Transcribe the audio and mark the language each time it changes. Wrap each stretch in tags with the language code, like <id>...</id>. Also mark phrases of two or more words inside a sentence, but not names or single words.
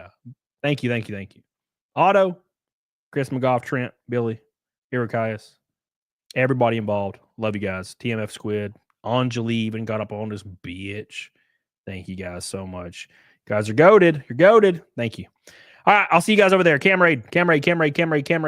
<en>Thank you, thank you, thank you. Otto, Chris McGough, Trent, Billy, Irakias, everybody involved. Love you guys. TMF Squid. Anjali even got up on this bitch. Thank you guys so much. You guys are goated. You're goated. Thank you. All right. I'll see you guys over there. Cam raid, cam raid, cam raid, cam raid, cam raid.</en>